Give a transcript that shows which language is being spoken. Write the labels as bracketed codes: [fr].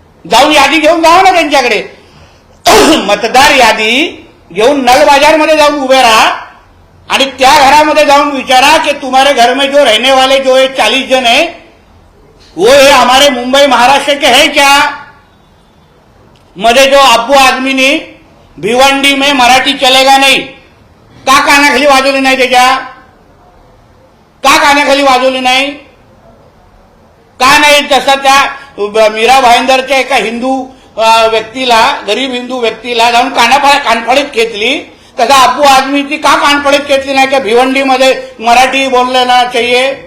[mr] जाऊन यादी घेऊन जावा ना त्यांच्याकडे. मतदार यादी घेऊन नल बाजारमध्ये जाऊन उभे राहा आणि त्या घरामध्ये जाऊन विचारा कि [hi] तुम्हारे घर में जो रहने वाले जो 40 जन है वो ये हमारे मुंबई महाराष्ट्र के है क्या? [mr] मध्ये जो अब्बू आदमी ने [hi] भिवंडी में मराठी चलेगा नहीं [mr] का कानाखाली वाजवली नाही? त्याच्या का कानाखाली वाजवली नाही? का नाही? जसं त्या मीरा भाईंदरच्या एका हिंदू व्यक्तीला, गरीब हिंदू व्यक्तीला जाऊन कानफडीत खेचली, तसा अब्बू आझमीची का कानफडीत खेचली नाही? की भिवंडीमध्ये मराठी [hi] बोलना चाहिए.